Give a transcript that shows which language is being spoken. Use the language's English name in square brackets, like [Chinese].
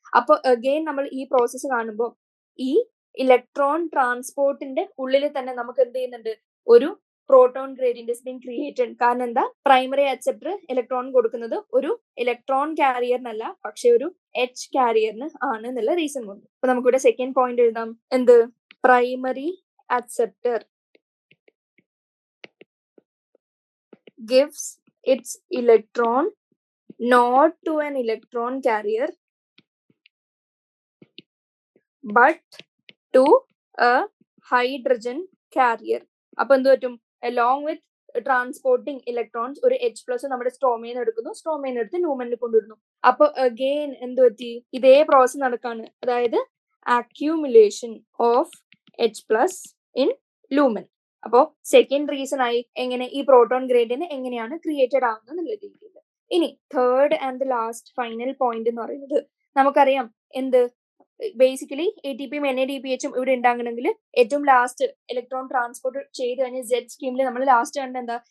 [Malayalam] അപ്പൊ അഗെയിൻ നമ്മൾ ഈ പ്രോസസ്സ് കാണുമ്പോൾ ഈ ഇലക്ട്രോൺ ട്രാൻസ്പോർട്ടിന്റെ ഉള്ളിൽ തന്നെ നമുക്ക് എന്ത് ചെയ്യുന്നുണ്ട്? ഒരു [English] Proton gradient is being created. [Malayalam] കാരണം എന്താ? പ്രൈമറി അക്സെപ്റ്റർ ഇലക്ട്രോൺ കൊടുക്കുന്നത് ഒരു ഇലക്ട്രോൺ കാരിയറിനല്ല, പക്ഷെ ഒരു എച്ച് കാരിയറിന് ആണ് എന്നുള്ള റീസൺ കൊണ്ട്. അപ്പൊ നമുക്കിവിടെ സെക്കൻഡ് പോയിന്റ് എഴുതാം. എന്ത്? [English] Primary acceptor gives its electron not to an electron carrier but to a hydrogen carrier. [Malayalam] അപ്പൊ എന്ത് പറ്റും? [English] along with transporting electrons [Malayalam] ഒരു എച്ച് പ്ലസ് നമ്മുടെ സ്ട്രോമയിൽ എടുക്കുന്നു, സ്ട്രോമയിൽ എടുത്ത് ലൂമനിൽ കൊണ്ടുവരുന്നു. അപ്പൊ അഗെയിൻ എന്ത് പറ്റി? ഇതേ പ്രോസസ് നടക്കാണ്. അതായത് [English] accumulation of H plus in lumen. [Malayalam] അപ്പോ സെക്കൻഡ് റീസൺ ആയി എങ്ങനെ ഈ പ്രോട്ടോൺ ഗ്രേഡിയന്റ് എങ്ങനെയാണ് ക്രിയേറ്റഡ് ആവുന്നത് എന്നുള്ള രീതിയിൽ. ഇനി third and last final point എന്ന് പറയുന്നത് നമുക്കറിയാം എന്ത്? ബേസിക്കലി ATPയും NADPHും ഇവിടെ ഉണ്ടാകണമെങ്കിൽ ഏറ്റവും ലാസ്റ്റ് ഇലക്ട്രോൺ ട്രാൻസ്പോർട്ട് ചെയ്ത് കഴിഞ്ഞ Z സ്കീമിൽ നമ്മൾ ലാസ്റ്റ് കണ്ട എന്താ?